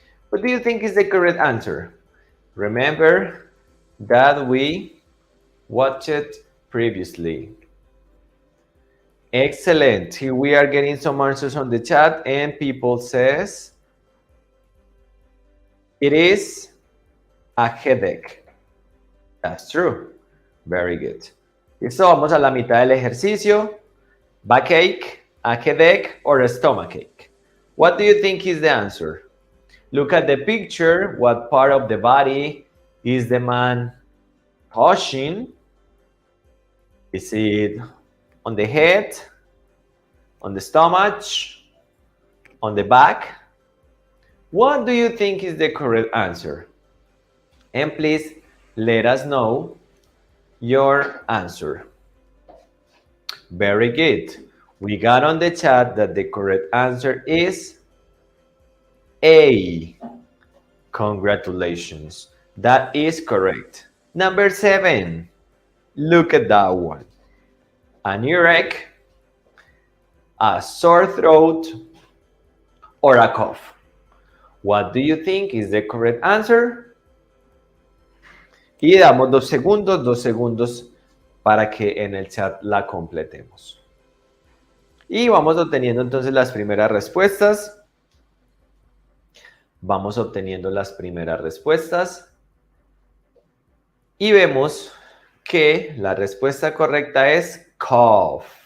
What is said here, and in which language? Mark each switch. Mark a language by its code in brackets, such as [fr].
[en] What do you think is the correct answer? Remember that we watched it previously. Excellent. Here we are getting some answers on the chat, and people says it is a headache. That's true. Very good. [es] Listo, vamos a la mitad del ejercicio. [en] Backache, a headache, or a stomachache? What do you think is the answer? Look at the picture. What part of the body is the man touching? Is it on the head, on the stomach, on the back? What do you think is the correct answer? And please let us know your answer. Very good. We got on the chat that the correct answer is A. Congratulations. That is correct. Number 7. Look at that one. An earache, a sore throat, or a cough? What do you think is the correct answer? [es] Y damos 2 segundos para que en el chat la completemos. Y vamos obteniendo entonces las primeras respuestas. Vamos obteniendo las primeras respuestas. Y vemos que la respuesta correcta es cough.